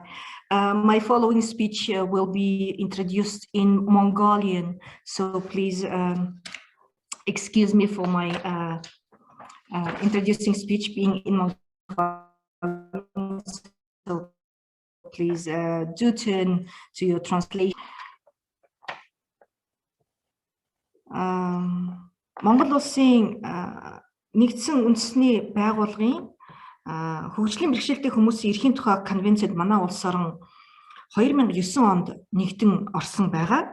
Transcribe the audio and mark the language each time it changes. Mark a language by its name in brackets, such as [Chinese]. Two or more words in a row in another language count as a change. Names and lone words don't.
[English] My following speech will be introduced in Mongolian, so please excuse me for my introducing speech being in Mongolian, so please do turn to your translation. [Mongolian] Монгол улсын нэгдсэн үндэсний байгууллагын хөгжлийн бэрхшээлтэй хүмүүсийн эрхийн тухай конвенцэд манай улс орон 2009 онд нэгдэн орсон байгаа.